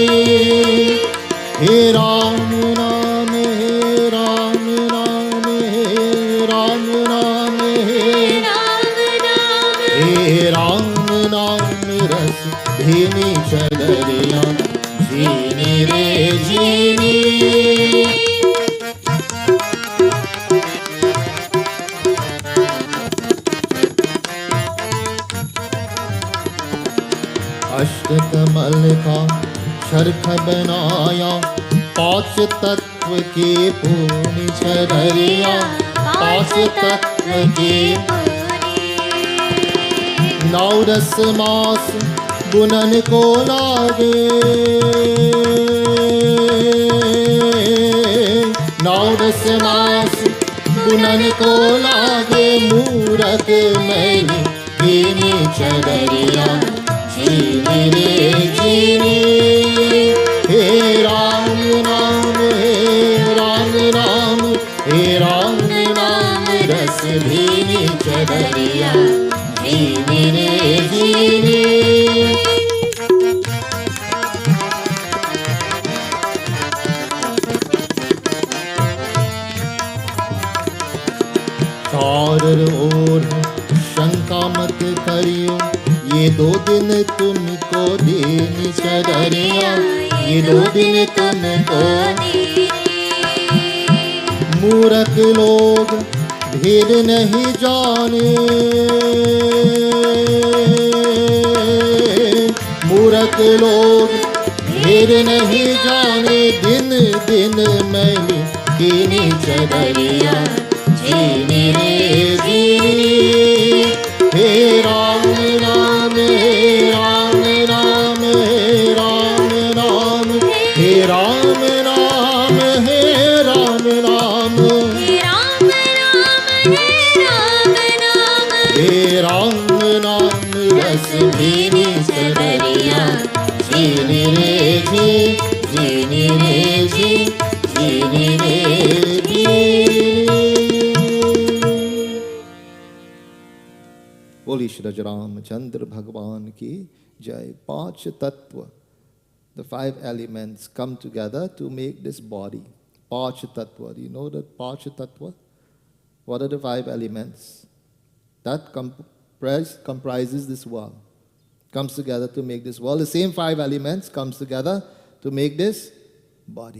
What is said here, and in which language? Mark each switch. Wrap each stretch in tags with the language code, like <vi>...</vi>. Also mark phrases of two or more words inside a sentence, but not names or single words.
<hi>हे राम नाम, हे राम नाम, हे राम नाम, हे राम नाम रस भीनी चदरिया, जीनी रे जीनी. अष्टकमल का शर्ख बनाया, पांच तत्व के पूर्ण चदरिया, पांच तत्व के नौ दस मास बुनन को लागे, नौ दस मास बुनन को लागे, मूरत मैली कीनी चदरिया, जीनी रे जीनी. हे राम नाम, हे राम नाम, हे राम नाम रस भीनी चदरिया, जीनी रे जीनी. चार ओर शंका मत करियो, ये दो दिन तुमको देनी चदरिया, ये दो दिन तुमको। मूर्ख लोग भेद नहीं जाने, मूर्ख लोग भेद नहीं जाने, दिन दिन मैंने कीनी चदरिया, जीनी रे जीनी। हे राम नाम, हे राम नाम, हे राम नाम, हे राम नाम, हे राम नाम, हे राम नाम, हे राम नाम, हे राम नाम रस भीनी चदरिया, जीनी रे जी, जीनी रे जी, जीनी रे जी। बोली श्री रामचंद्र भगवान की जय। पांच तत्व,</hi> <en>the five elements come together to make this body.</en> <hi>पंच तत्व.</hi> <en>Do you know that</en> <hi>पंच तत्व?</hi> <en>What are the five elements that comprises this world? Comes together to make this world. The same five elements comes together to make this body.</en>